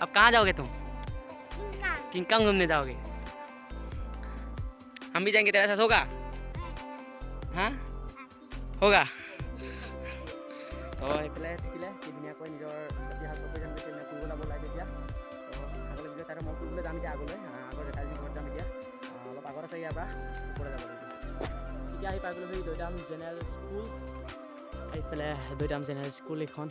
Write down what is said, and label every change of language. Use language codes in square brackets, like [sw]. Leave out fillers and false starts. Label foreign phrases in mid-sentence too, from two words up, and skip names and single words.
[hi] अब कहाँ जाओगे तुम? किंगकांग घूमने जाओगे? हम भी जाएंगे, तेरे साथ होगा? हाँ होगा। [as] তো এইফালে থাকিলে কি ধুনীয়াকৈ নিজৰ ইতিহাস কৰি যাম যেতিয়া ফুৰিব যাব লাগে তেতিয়া। তো আগলৈ ভিডিঅ' চাই মই ফুৰিবলৈ যাম এতিয়া আগলৈ। আগৰ জেঠাইজনী ঘৰত যাম এতিয়া। অলপ আগত আছে ইয়াৰ পৰা ওপৰলৈ যাব লাগিব। এতিয়া আহি পাই গ'লো সেই দৈদাম জেনেৰেল স্কুল। এইফালে দৈদাম জেনেৰেল স্কুল এইখন।